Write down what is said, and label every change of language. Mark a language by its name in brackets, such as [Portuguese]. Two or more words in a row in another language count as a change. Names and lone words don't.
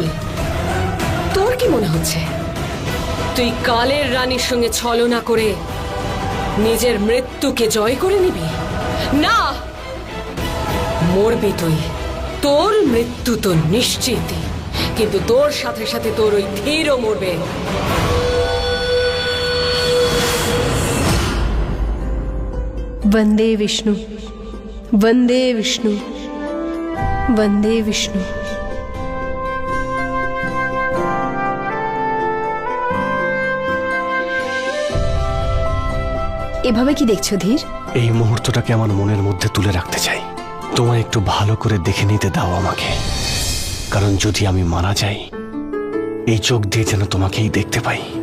[Bangla] তোর কি মনে হচ্ছে তুই কালের রানীর সঙ্গে ছলনা করে নিজের মৃত্যুকে জয় করে নিবি? না, মরবি তুই। তোর মৃত্যু তো নিশ্চিতই, কিন্তু তোর সাথে সাথে তোর ওই ধীরও মরবে। [Sanskrit] वंदे विष्णु, वंदे विष्णु, वंदे विष्णु। [Bangla] এভাবে কি দেখছো ধীর? এই মুহূর্তটাকে আমার মনের মধ্যে তুলে রাখতে চাই। তোমায় একটু ভালো করে দেখে নিতে দাও আমাকে, কারণ যদি আমি মারা যাই এই চোখ দিয়ে যেন তোমাকেই দেখতে পাই।